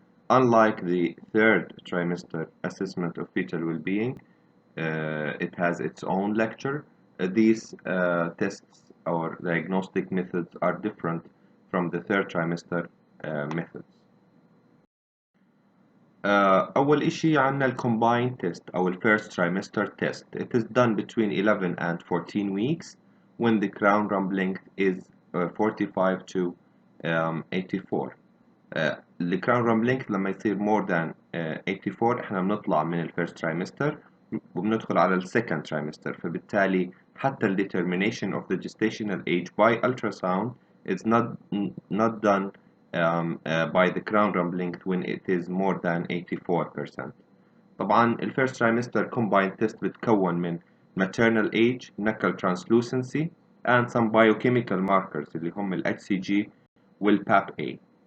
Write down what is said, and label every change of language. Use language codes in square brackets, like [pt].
[en] Unlike the third trimester assessment of fetal well-being, it has its own lecture. These tests or diagnostic methods are different from the third trimester methods. [ar] أول إشي عنا ال combined test أو ال first trimester test. [en] It is done between 11 and 14 weeks when the crown rump length is 45 to 84. [ar] ال crown rump length لما يصير [en] more than 84 [ar] احنا بنطلع من ال first trimester وبندخل على ال second trimester. فبالتالي حتى ال [en] determination of the gestational age by ultrasound is not done by the crown rump length when it is more than 84%. [ar] طبعا ال [en] first trimester combined test [ar] بتكون من [en] maternal age, knuckle translucency and some biochemical markers [ar] اللي هم ال [en] HCG وال PAP-A.